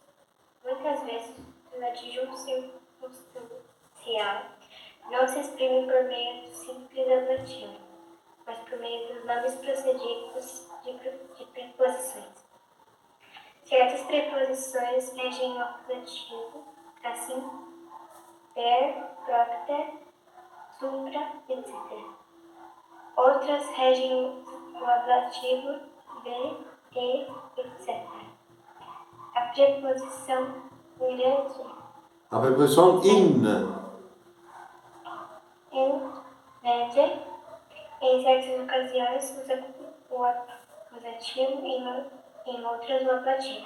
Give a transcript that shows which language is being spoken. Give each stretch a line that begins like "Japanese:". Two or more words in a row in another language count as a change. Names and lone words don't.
Portuguese: Muitas vezes, o adjunto circunstancial não se exprime por meio do simples ablativo, mas por meio dos nomes procedidos de preposições. Certas preposições regem o acusativo, assim,
Latin: per, propter, supra,
Portuguese: etc. Outras regem o ablativo, de, e, etc. A preposição durante, A preposição in. em, média, em certas ocasiões usa o acusativo, em outras o ablativo.